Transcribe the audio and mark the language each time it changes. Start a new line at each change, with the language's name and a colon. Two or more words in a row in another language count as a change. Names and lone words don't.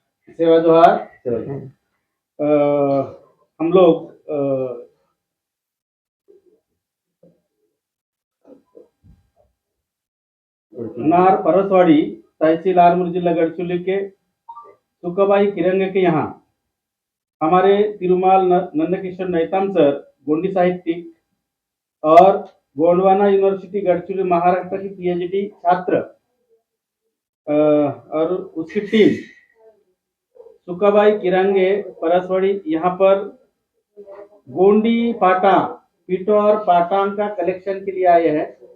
Hindi: सेवा जोहार। हम लोग नार परसवाड़ी तहसील आरमूर जिला गढ़चिरौली के सुकाबाई किरंगे के यहाँ हमारे तिरुमाल नंदकिशोर नैताम सर गोंडी साहित्यिक और गोंडवाना यूनिवर्सिटी गढ़चिरौली महाराष्ट्र की पीएचडी छात्र और उसकी टीम सुकाबाई किरंगे परसवाड़ी यहाँ पर गोंडी पाटा पीटो और पाटांग का कलेक्शन के लिए आए हैं।